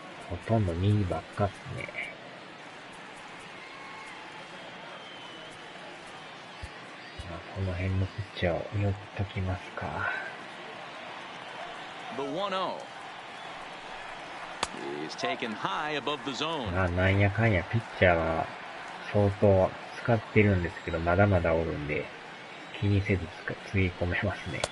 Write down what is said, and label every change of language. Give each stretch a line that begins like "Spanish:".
Japanese: ほとんど右ばっかっすね。まあ、この辺のピッチャーを寄っときますか。
English: The 1-0 is taken high above the zone.
Japanese: まあ、なんやかんやピッチャーは相当使ってるんですけど、まだまだおるんで、気にせずつぎ込めますね。